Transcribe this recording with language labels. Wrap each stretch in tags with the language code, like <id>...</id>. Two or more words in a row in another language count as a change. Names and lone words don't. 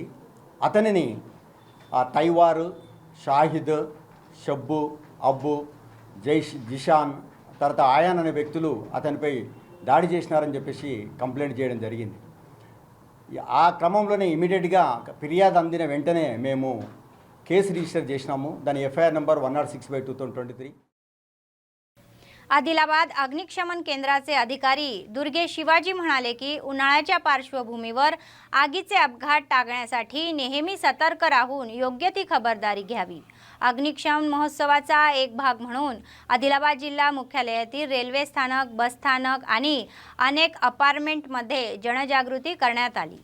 <te>అతనిని తైవారు, షాహిద్, షబ్బు, అబ్బు, జిషాన్ తర్వాత ఆయాన్ అనే వ్యక్తులు అతనిపై దాడి చేసినారని చెప్పేసి కంప్లైంట్ చేయడం జరిగింది. ఆ క్రమంలోనే ఇమీడియట్గా ఫిర్యాదు అందిన వెంటనే మేము</te> <en>case register</en> <te>చేసినాము. దాని FIR నంబర్ 106/2023.</te> <mr>आदिलाबाद अग्निशमन केंद्राचे अधिकारी दुर्गे शिवाजी म्हणाले की उन्हाळ्याच्या पार्श्वभूमीवर आगीचे अपघात टाळण्यासाठी नेहमी सतर्क राहून योग्य ती खबरदारी घ्यावी. अग्निशमन महोत्सवाचा एक भाग म्हणून आदिलाबाद जिल्हा मुख्यालयातील रेल्वे स्थानक, बस स्थानक आणि अनेक अपार्टमेंटमध्ये जनजागृती करण्यात आली.</mr>